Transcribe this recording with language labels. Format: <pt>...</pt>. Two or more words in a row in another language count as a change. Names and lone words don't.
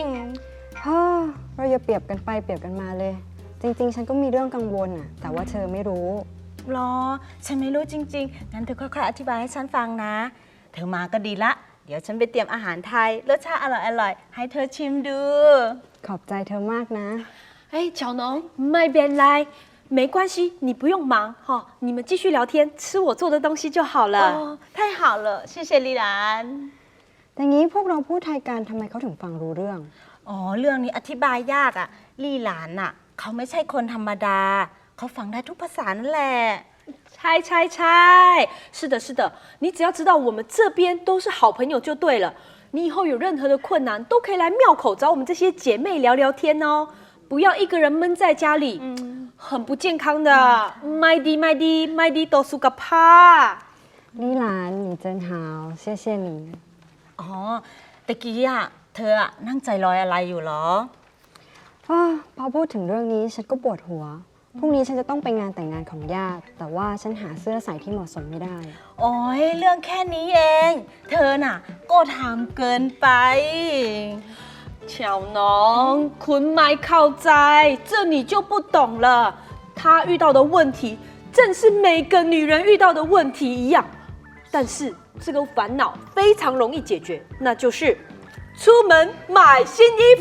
<th>ฮ่าเราอย่าเปรียบกันไปเปรียบกันมาเลย จริงๆ ฉันก็มีเรื่องกังวลน่ะ แต่ว่าเธอไม่รู้ หรอ ฉันไม่รู้จริงๆ งั้นเธอค่อยๆ อธิบายให้ฉันฟังนะ เธอมาก็ดีละ เดี๋ยวฉันไปเตรียมอาหารไทย รสชาติอร่อยๆ ให้เธอชิมดู ขอบใจเธอมากนะ</th> <zh>哎，巧农，那边来，没关系，你不用忙哈，你们继续聊天，吃我做的东西就好了。哦，太好了，谢谢丽兰。</zh> <th>แต่งี้พวกเราพูดไทยกันทำไมเขาถึงฟังรู้เรื่อง อ๋อเรื่องนี้อธิบายยากอ่ะลี่หลานน่ะเขาไม่ใช่คนธรรมดาเขาฟังได้ทุกภาษานั่นแหละ</th> <zh>猜，是的，是的，你只要知道我们这边都是好朋友就对了。你以后有任何的困难，都可以来庙口找我们这些姐妹聊聊天哦，不要一个人闷在家里，很不健康的。</zh> <th>ไม่ดีต่อสุขภาพ.</th> <zh>丽兰，你真好，谢谢你。</zh> <th>อ๋อตะกี้อ่ะเธออ่ะนั่งใจลอยอะไรอยู่เหรอ พอพูดถึงเรื่องนี้ฉันก็ปวดหัว พรุ่งนี้ฉันจะต้องไปงานแต่งงานของญาติ แต่ว่าฉันหาเสื้อใส่ที่เหมาะสมไม่ได้ โอ้ยเรื่องแค่นี้เอง เธอน่ะก็ทำเกินไป</th> <zh>巧农，</zh> <th>คุณไม่เข้าใจ,</th> <zh>这你就不懂了。她遇到的问题，正是每个女人遇到的问题一样。但是这个烦恼非常容易解决，那就是出门买新衣服。</zh>